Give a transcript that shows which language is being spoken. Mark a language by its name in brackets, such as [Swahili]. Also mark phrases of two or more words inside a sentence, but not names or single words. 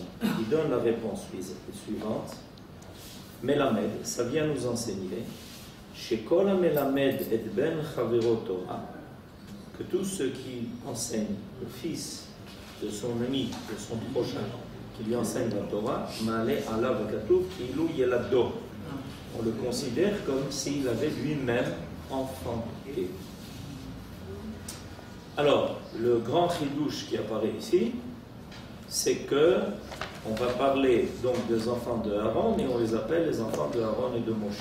[French] Il donne la réponse suivante. Melamed, ça vient nous enseigner, [Hebrew] שכל מלמד את בן חברו תורה, [French] que tous ceux qui enseignent le fils de son ami, de son prochain, qui lui enseigne la Torah, [Hebrew] מעלה עליו הכתוב כאילו ילדו. [French] On le considère comme s'il avait lui-même enfanté. Alors, le grand chidouche qui apparaît ici, c'est que on va parler donc des enfants de Aaron et on les appelle les enfants de Aaron et de Moshe.